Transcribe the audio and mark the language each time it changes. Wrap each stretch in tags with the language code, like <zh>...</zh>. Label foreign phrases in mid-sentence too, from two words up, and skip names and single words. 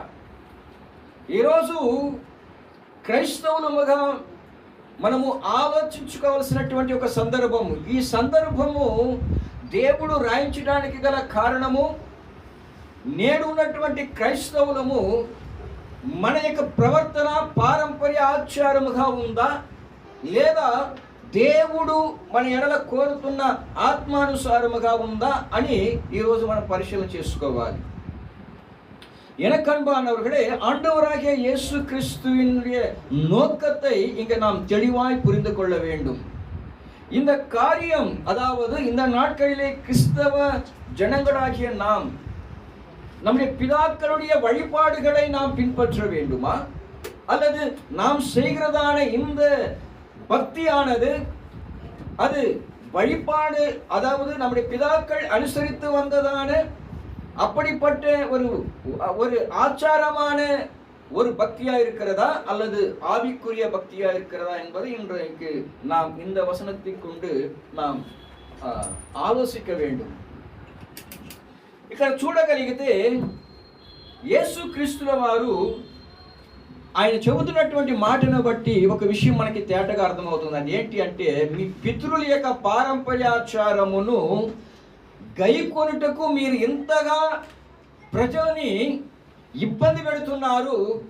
<te>ఈరోజు క్రైస్తవులుగా మనము ఆలోచించుకోవాల్సినటువంటి ఒక సందర్భము, ఈ సందర్భము దేవుడు రాయించడానికి గల కారణము, నేడు ఉన్నటువంటి క్రైస్తవులము మన యొక్క ప్రవర్తన పారంపర్య ఆచారముగా ఉందా, లేదా దేవుడు మన ఎడల కోరుతున్న ఆత్మానుసారముగా ఉందా అని ఈరోజు మనం పరిశీలన చేసుకోవాలి.</te> <ta>எனக்கு அன்பானவர்களே, ஆண்டவராகிய இயேசு கிறிஸ்துவினுடைய நோக்கத்தை இங்கே நாம் தெளிவாய் புரிந்து கொள்ள வேண்டும். இந்த காரியம், அதாவது இந்த நாட்களிலே கிறிஸ்தவ ஜனங்களாகிய நாம் நம்முடைய பிதாக்களுடைய வழிபாடுகளை நாம் பின்பற்ற வேண்டுமா, அல்லது நாம் செய்கிறதான இந்த பக்தியானது அது வழிபாடு, அதாவது நம்முடைய பிதாக்கள் அனுசரித்து வந்ததான அப்படிப்பட்ட ஒரு ஆச்சாரமான ஒரு பக்தியா இருக்கிறதா அல்லது ஆவிக்குரிய பக்தியா இருக்கிறதா என்பதை இன்றைக்கு நாம் இந்த வசனத்தை கொண்டு நாம் ఆలోచించ வேண்டும்.</ta> <te>ఇక్కడ చూడగలిగితే యేసు క్రీస్తుల వారు ఆయన చెబుతున్నటువంటి మాటను బట్టి ఒక విషయం మనకి తేటగా అర్థమవుతుంది. అది ఏంటి అంటే, మీ పితరుల యొక్క పారంపర్యాచారమును గైకొనుటకు మీరు ఇంతగా ప్రజలని ఇబ్బంది పెడుతున్నారు.</te>